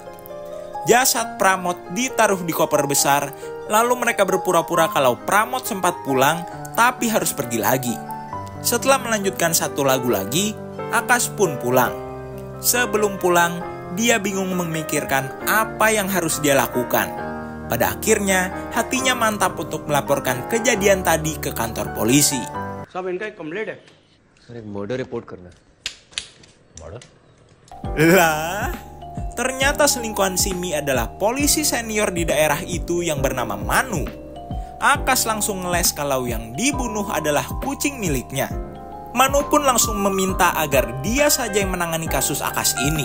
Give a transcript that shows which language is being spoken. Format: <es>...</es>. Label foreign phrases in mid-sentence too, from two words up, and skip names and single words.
<id>Jasad Pramod ditaruh di koper besar, lalu mereka berpura-pura kalau Pramod sempat pulang tapi harus pergi lagi. Setelah melanjutkan satu lagu lagi, Akash pun pulang. Sebelum pulang, dia bingung memikirkan apa yang harus dia lakukan. Pada akhirnya, hatinya mantap untuk melaporkan kejadian tadi ke kantor polisi.</id> <hi>सब इनका एक कंप्लेंट है सर, एक</hi> <en>murder report</en> <hi>करना है। मर्डर?</hi> <id>Lah, ternyata selingkuhan Simi adalah polisi senior di daerah itu yang bernama Manu. Akash langsung ngeles kalau yang dibunuh adalah kucing miliknya. Manu pun langsung meminta agar dia saja yang menangani kasus Akash ini.</id>